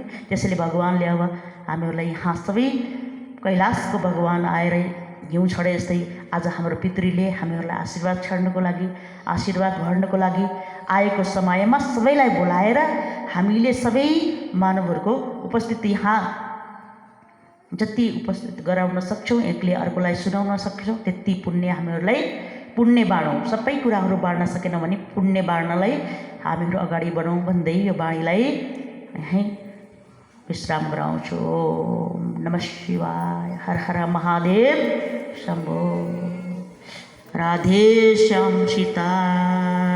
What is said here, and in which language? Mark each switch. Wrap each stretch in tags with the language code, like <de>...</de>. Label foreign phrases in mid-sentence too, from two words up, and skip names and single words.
<ne>त्यसैले भगवान्ले अब हामीहरूलाई यहाँ सबै कैलाशको भगवान् आएर घिउ छडे जस्तै आज हाम्रो पितृले हामीहरूलाई आशीर्वाद छाड्नको लागि, आशीर्वाद भर्नको लागि आएको समयमा सबैलाई बोलाएर हामीले सबै मानवहरूको उपस्थित यहाँ जति उपस्थित गराउन सक्छौँ, एकले अर्कोलाई सुनाउन सक्छौँ, त्यति पुण्य हामीहरूलाई पुण्य बाँडौँ। सबै कुराहरू बाँड्न सकेनौँ भने पुण्य बाँड्नलाई हामीहरू अगाडि बढौँ भन्दै यो बाणीलाई यहीँ विश्राम गराउँछु।</ne> <sa>ओम नमः शिवाय। हर हर महादेव शंभो। राधे श्याम सीता।</sa>